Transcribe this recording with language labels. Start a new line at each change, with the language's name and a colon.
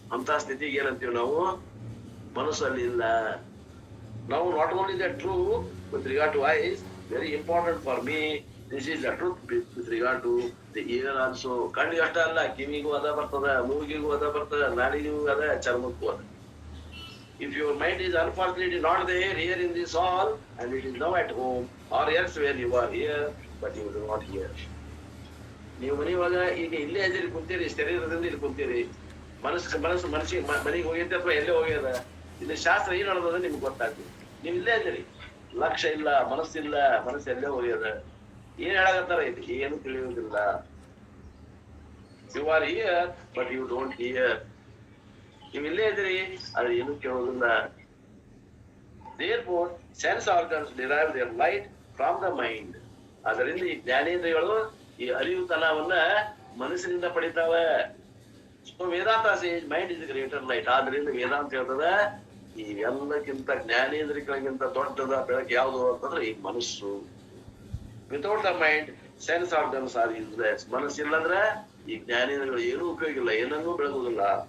Kannada: ಅಂತ ಸ್ಥಿತಿಗೆ ಏನಂತೀವಿ ನಾವು? ಮನಸ್ಸಲ್ಲಿ ಇಲ್ಲ. ನಾವು
English: Not only the true with regard to eyes, very important for me, this is the truth with regard to the ear also.
Kannada: ಕಣ್ಣಿಗೆ ಅಷ್ಟ ಅಲ್ಲ, ಕಿವಿಗೂ ಅದ ಬರ್ತದ, ಮೂಗಿಗೂ ಅದ ಬರ್ತದ, ನಾಲಿಗೂ ಅದ, ಚರ್ಮಕ್ಕೂ ಅದ.
English: If your mind is unfortunately not there here in this hall and it is now at home or elsewhere, you are here but you do not hear.
Kannada: ನೀವು ಮನೆಯೊಳಗ ಈಗ ಇಲ್ಲೇ ಅದಿರಿ, ಕುಂತೀರಿ, ಶರೀರದಿಂದ ಇಲ್ಲಿ ಕುಂತೀರಿ, ಮನಸ್ಸಿಗೆ ಮನೆಗೆ ಹೋಗ್ಯದ ಅಥವಾ ಎಲ್ಲೇ ಹೋಗ್ಯದ, ಇಲ್ಲಿ ಶಾಸ್ತ್ರ ಏನ್ ಹೇಳೋದ ನಿಮ್ಗೆ ಗೊತ್ತಾಗ್ತದೆ. ನೀವು ಇಲ್ಲೇ ಅದಿರಿ, ಲಕ್ಷ್ಯ ಇಲ್ಲ, ಮನಸ್ಸಿಲ್ಲ, ಮನಸ್ಸು ಎಲ್ಲೇ ಹೋಗ್ಯದ. ಏನ್ ಹೇಳಾಕತ್ತಾರ ಇದು ಏನು ತಿಳಿಯುವುದಿಲ್ಲ.
English: You are here but you don't hear.
Kannada: ನೀವು ಇಲ್ಲೇ ಇದ್ರಿ, ಅದು ಏನು ಕೇಳೋದಿಲ್ಲ.
English: Therefore, sense organs derive their light from the mind.
Kannada: ಅದರಿಂದ ಈ ಜ್ಞಾನೇಂದ್ರಿಯಗಳು ಈ ಅರಿವುತನವನ್ನ ಮನಸ್ಸಿನಿಂದ ಪಡಿತಾವೆ.
English: So Vedanta says mind is greater light.
Kannada: ಆದ್ರಿಂದ ವೇದಾಂತ ಹೇಳ್ತದ ಈ ಎಲ್ಲಕ್ಕಿಂತ ಜ್ಞಾನೇಂದ್ರಿಯಗಳಿಗಿಂತ ದೊಡ್ಡದ ಬೆಳಕು ಯಾವುದು ಅಂತಂದ್ರೆ ಈ ಮನಸ್ಸು.
English: Without the mind sense organs are useless.
Kannada: ಮನಸ್ಸಿಲ್ಲಂದ್ರೆ ಈ ಜ್ಞಾನೇಂದ್ರಿಯಗಳು ಏನೂ ಉಪಯೋಗ ಇಲ್ಲ, ಏನನ್ನೂ ಬೆಳಗುದಿಲ್ಲ.